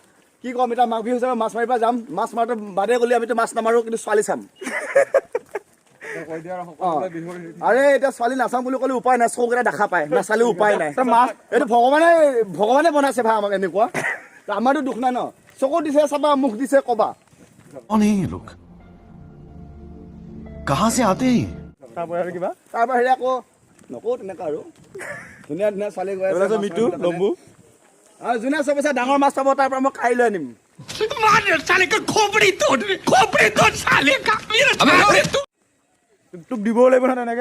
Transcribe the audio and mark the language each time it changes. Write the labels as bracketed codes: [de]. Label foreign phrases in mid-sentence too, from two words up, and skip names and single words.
[as] কি ক'ম এতিয়া, মাঘ বিহু হিচাপে মাছ মাৰিব যাম। মাছ মাৰোঁতে বাদে গ'লে আমিতো মাছ নামাৰোঁ, কিন্তু ছোৱালী চাম। আৰে এতিয়া ছোৱালী নাচাম বুলি ক'লে উপায় নাই, চকুকেইটা দেখা পায়, নাচালেও উপায় নাই। এইটো ভগৱানে বনাইছে ভাই আমাক এনেকুৱা। আমাৰতো দুখ নাই ন, চকু দিছে চাবা, মুখ দিছে কবা। [hi] कौन है ये लोग? कहाँ से आते हैं? [as] তাৰ পৰা হেৰি আকৌ নকওঁ তেনেকুৱা আৰু ধুনীয়া ধুনীয়া ছোৱালী গৈ আছে। মিটু লম্বু আৰু যোনে চবচে ডাঙৰ মাছ পাব তাৰ পৰা মই কাই লৈ আনিম। তোক দিব লাগিব নহয় তেনেকে।